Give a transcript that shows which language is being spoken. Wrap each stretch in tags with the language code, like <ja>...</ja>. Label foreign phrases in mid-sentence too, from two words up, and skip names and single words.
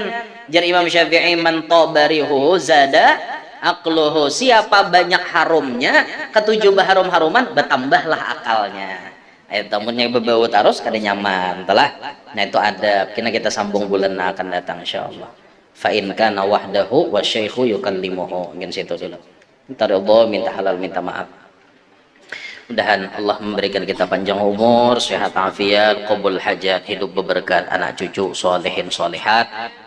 <bjn>Jar Imam Syafi'i,</bjn> <ar>من طاب ريحه زاد عقله.</ar> <bjn>Siapa banyak harumnya, ketujuh harum-haruman, bertambahlah akalnya. Ayat tamunya berbau terus kada nyaman, telah. Nah itu ada. Kita sambung bulan akan datang insyaallah.</bjn> <ar>فإن كان وحده والشيخ يكلمه.</ar> <bjn>Mungkin situ dulu. Minta ridha, minta halal, minta maaf. Mudahan Allah memberikan kita panjang umur, sehat afiat, qabul hajat, hidup berberkat, anak cucu solehin solehat.</bjn>